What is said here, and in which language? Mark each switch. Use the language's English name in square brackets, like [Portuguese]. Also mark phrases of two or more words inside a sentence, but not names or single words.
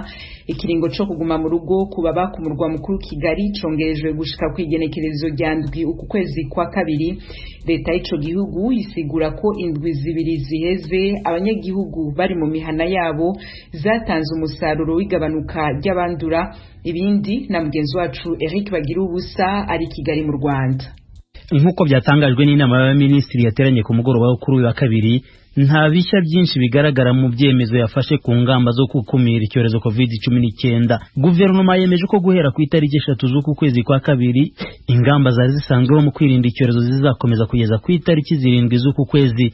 [Rundi] Ikiringo co kuguma mu rugo kubaba ku murwa mukuru Kigali congerejwe gushika kwigenekerezo rya ndwi uku kwezi kwa kabiri. Leta y'ico gihugu isigura ko indwi zibiri ziheze abanyagihugu bari mu mihana yabo zatanze umusaruro w'igabanuka ry'abandura. Ibindi na mugenzi wacu Eric Bagirubusa ari Kigali mu Rwanda. [Kinyarwanda] Nkuko byatangajwe n'inama y'abaminisitiri yateranye ku mugoroba kuri uyu wa kabiri, nta bishya byinshi bigaragara mu byemezo yafashe ku ngamba zo gukumira icyorezo COVID-19. Guverinoma yemeje ko guhera ku itariki 3 z'uku kwezi kwa kabiri ingamba zari zisanzweho mu kwirinda icyorezo zizakomeza kugeza ku itariki 7 z'uku kwezi.